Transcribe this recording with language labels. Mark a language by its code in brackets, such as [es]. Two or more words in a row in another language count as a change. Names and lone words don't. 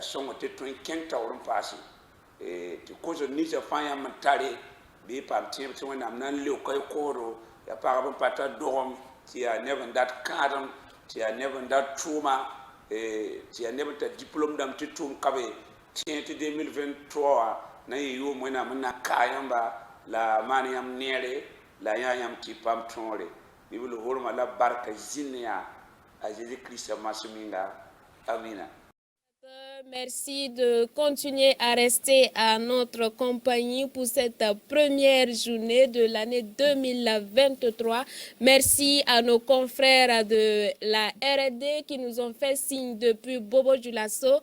[mos] sõngo tɩ tõe n kẽng taoor n paase tɩ kosd ninsã fãa yãmb n tare bɩ y paam tẽeb tɩ wẽnnaam na n leoka y koosdo yaa pagb n pa tar dogem tɩ yaa neb n dat kãadem tɩ yaa neb n dat tʋʋma tɩ yaa neb n tar diplôme dãmb tɩ tʋʋm kabe tẽ tɩ 2023 wã na n yɩ yʋʋm wẽnnaam n na kaa yãmba la maan yãmb neere la yã yãmb tɩ y paam tõore bɩbl hormã la barka zĩnd yaa à Jésus-Christ Massuminga. Amina. [fr] Merci de continuer à rester à notre compagnie pour cette première journée de l'année 2023. Merci à nos confrères de la R&D qui nous ont fait signe depuis Bobo-Dioulasso.